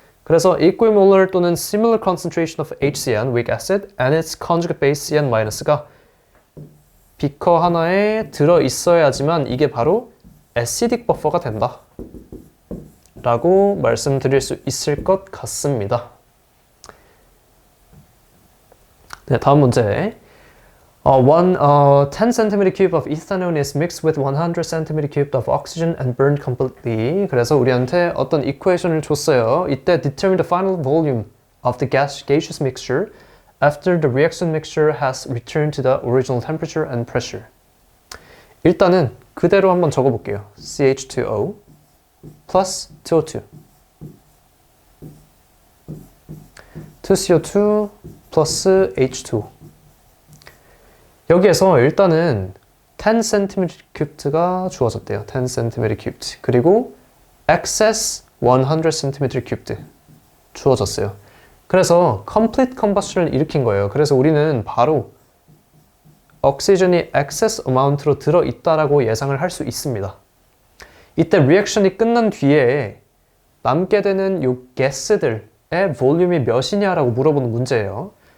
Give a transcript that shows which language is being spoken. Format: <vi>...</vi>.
<ko>그래서 equimolar 또는</ko> <en>similar concentration of HCN, weak acid, and its conjugate base CN-</en> <ko>가 비커 하나에 들어있어야지만 이게 바로</ko> <en>acidic buffer</en> <ko>가 된다 라고 말씀드릴 수 있을 것 같습니다. 네, 다음 문제.</ko> <en>10 cm cube of ethanol is mixed with 100 cm cube of oxygen and burned completely.</en> <ko>그래서 우리한테 어떤 이퀘이션을 줬어요. 이때</ko> <en>determine the final volume of the gaseous mixture after the reaction mixture has returned to the original temperature and pressure.</en> <ko>일단은 그대로 한번 적어볼게요. CH2O plus 2O2 2CO2 plus H2O 여기에서 일단은</ko> <en>10cm cubed</en> <ko>가 주어졌대요. 10cm cubed. 그리고 excess</ko> <en>100cm cubed</en> <ko>주어졌어요. 그래서</ko> <en>complete combustion</en> <ko>을 일으킨 거예요. 그래서 우리는 바로 옥시전이</ko> <en>excess amount</en> <ko>로 들어있다라고 예상을 할 수 있습니다. 이때 리액션이 끝난 뒤에 남게 되는 요 가스들의 볼륨이 몇이냐라고 물어보는 문제예요.</ko>